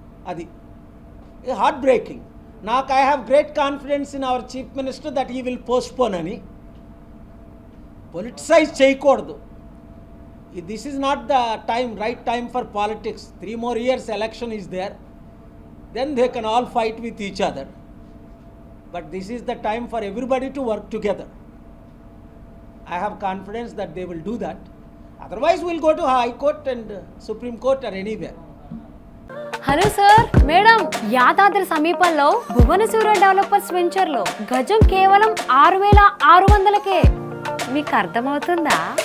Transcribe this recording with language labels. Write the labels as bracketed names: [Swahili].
[English] అది heart breaking. నాకు I have great confidence in our chief minister that he will postpone అని. [Telugu] Politicise చేయకూడదు. [English] This is not the time, right time for politics. 3 more years election is there, then they can all fight with each other. But this is the time for everybody to work together. I have confidence that they will do that. Otherwise, we'll go to High Court and Supreme Court or anywhere. [Telugu] Hello sir, madam, Yadadri సమీపంలో Bhuvanasura developers వెంచర్లో గజం కేవలం 6,600కే. మీకు అర్థమవుతుందా?